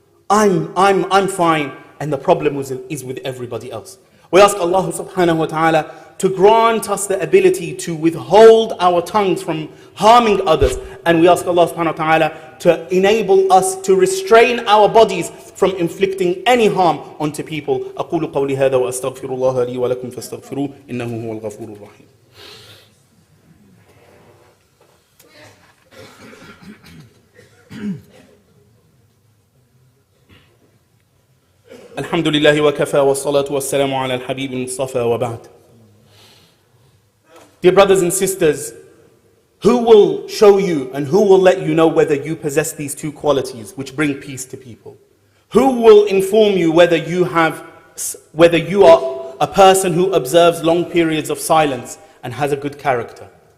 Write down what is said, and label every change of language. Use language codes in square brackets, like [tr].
[en] I'm fine. And the problem is with everybody else. We ask Allah subhanahu wa ta'ala to grant us the ability to withhold our tongues from harming others. And we ask Allah subhanahu wa ta'ala to enable us to restrain our bodies from inflicting any harm onto people. [ar] أقول قولي هذا وأستغفر الله لي ولكم فاستغفروه إنه هو الغفور الرحيم. الحمد لله وكفى والصلاة والسلام على الحبيب المصطفى وبعد. [en] Dear brothers and sisters, who will show you and who will let you know whether you possess these 2 qualities which bring peace to people? Who will inform you whether you are a person who observes long periods of silence and has a good character?